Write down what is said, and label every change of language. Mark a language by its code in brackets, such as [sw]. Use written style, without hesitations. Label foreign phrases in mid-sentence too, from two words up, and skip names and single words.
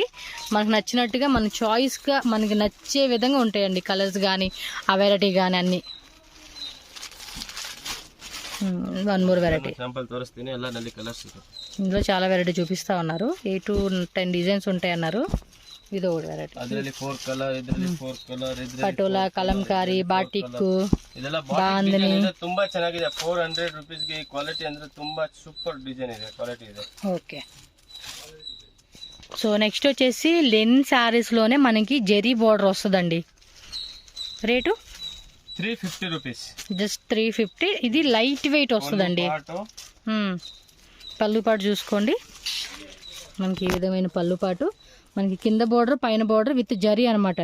[te] మనకు నచ్చినట్టుగా మన చాయిస్గా మనకి నచ్చే విధంగా ఉంటాయండి కలర్స్ కానీ ఆ వెరైటీ కానీ అన్నీ. [en] one more variety [te] ఇందులో చాలా వెరైటీ చూపిస్తా ఉన్నారు. 8 to 10 డిజైన్స్ ఉంటాయి అన్నారు. ఇది ఒకటి వెరైటీ, [kn] ಪಟೋಲಾ, ಕಲಂಕಾರಿ, ಬಾಟಿಕ್, ಬಾಂಧನಿ ತುಂಬಾ ಚೆನ್ನಾಗಿದೆ. 400 rupees ಗೆ ಕ್ವಾಲಿಟಿ ಅಂದ್ರೆ ತುಂಬಾ [en] super design [kn] ಇದೆ, ಕ್ವಾಲಿಟಿ ಇದೆ. [te] ఓకే. సో నెక్స్ట్ వచ్చేసి లెన్ శారీస్ లోనే మనకి జెరీ బోర్డర్ వస్తుందండి. రేటు 350 rupees, జస్ట్ 350. ఇది [en] light weight [te] వస్తుందండి. పళ్ళు పాటు చూసుకోండి, మనకి ఈ విధమైన పళ్ళు పాటు, మనకి కింద బోర్డర్ పైన బోర్డర్ విత్ జరీ అనమాట.